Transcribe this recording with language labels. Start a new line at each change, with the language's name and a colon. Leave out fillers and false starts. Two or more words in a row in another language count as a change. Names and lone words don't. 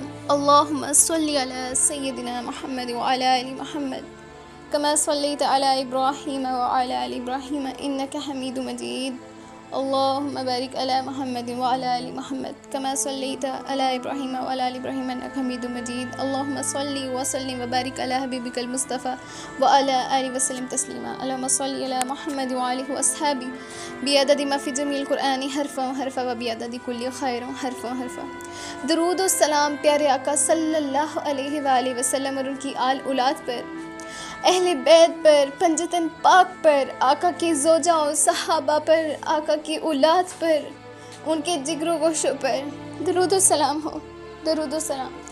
Arabic: اللہم صلی علی سیدنا محمد وعلی آل محمد کما صلیت علی ابراہیم وعلی آل ابراہیم انک حمید مجید۔ اللہم بارک علی محمد وعلی آل محمد کما صلیت علی ابراہیم وعلی آل ابراہیم انک حمید مجید۔ اللہم صلی وسلم وبارک علی حبیبک المصطفیٰ وعلی آلہ وسلم تسلیما۔ اللہم صلی علی محمد وآلہ واصحابہ بعدد ما فی جمیع القرآن حرفا حرفا وبعدد کل خیر حرفا حرفا۔
Urdu: درود و سلام پیارے آقا
Arabic: صلی اللہ علیہ وآلہ وسلم
Urdu: اور ان کی آل اولاد پر، اہل بیت پر، پنجتن پاک پر، آقا کی زوجہ و صحابہ پر، آقا کی اولاد پر، ان کے جگر و گوشوں پر درود و سلام ہو، درود و سلام۔